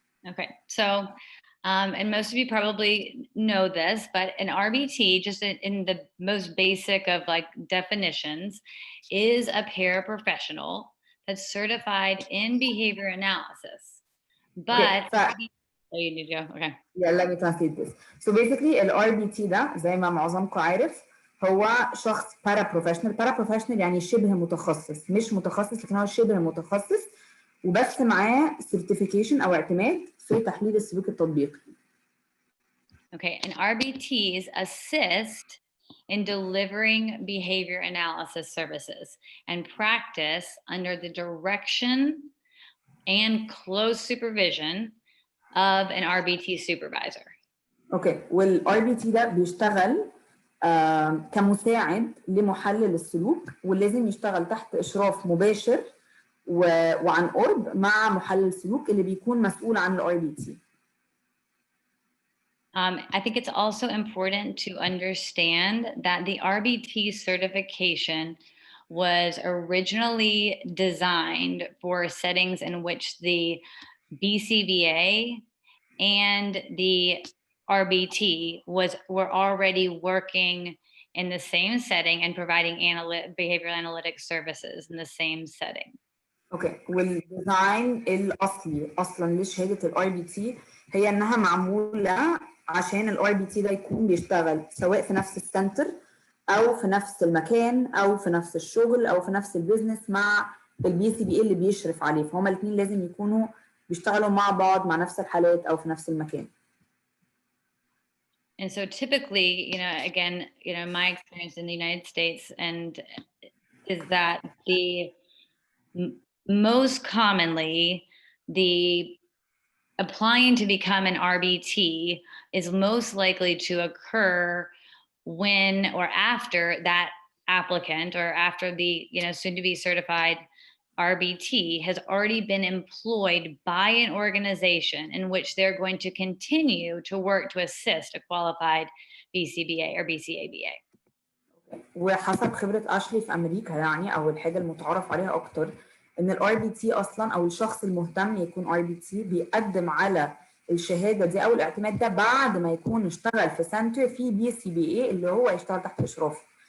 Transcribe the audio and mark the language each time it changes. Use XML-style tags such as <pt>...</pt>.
<en>Okay, so and most of you probably know this, but an RBT, just in the most basic of like definitions, is a paraprofessional that's certified in behavior analysis. But okay, oh, you need to go. Okay. Yeah, let me translate this. So basically</en> <ar>ال RBT ده زي ما معظمكم عارف هو شخص paraprofessional. paraprofessional يعني شبه متخصص، مش متخصص لكن هو شبه متخصص، وبس معاه certification أو اعتماد في تحليل السلوك التطبيقي.</ar> <en>Okay, and RBTs assist in delivering behavior analysis services and practice under the direction and close supervision of an RBT supervisor.</en> <ar>Okay, وال RBT ده بيشتغل كمساعد لمحلل السلوك، ولازم يشتغل تحت إشراف مباشر وعن قرب مع محلل السلوك اللي بيكون مسؤول عن ال RBT.</ar> <en>I think it's also important to understand that the RBT certification was originally designed for settings in which the BCBA and the RBT were already working in the same setting and providing behavioral analytics services in the same setting.</en> <ar>اوكي، والديزاين الاصلي اصلا لشهاده الاي بي تي هي انها معموله عشان الاي بي تي ده يكون بيشتغل سواء في نفس السنتر او في نفس المكان او في نفس الشغل او في نفس البيزنس مع البي سي بي اي اللي بيشرف عليه، فهما الاثنين لازم يكونوا بيشتغلوا مع بعض مع نفس الحالات او في نفس المكان.</ar> <en>And so typically, again, my experience in the United States is that most commonly the applying to become an RBT is most likely to occur when or after that applicant or after the soon to be certified RBT has already been employed by an organization in which they're going to continue to work to assist a qualified BCBA or BCABA.</en> <ar>وحسب خبرة أشلي في أمريكا يعني أو الحاجة المتعارف عليها أكتر إن الار بي تي أصلاً أو الشخص المهتم يكون ار بي تي بيقدم على الشهادة دي أو الاعتماد ده بعد ما يكون اشتغل في سنتر في بي سي بي اي اللي هو يشتغل تحت إشرافه.</ar>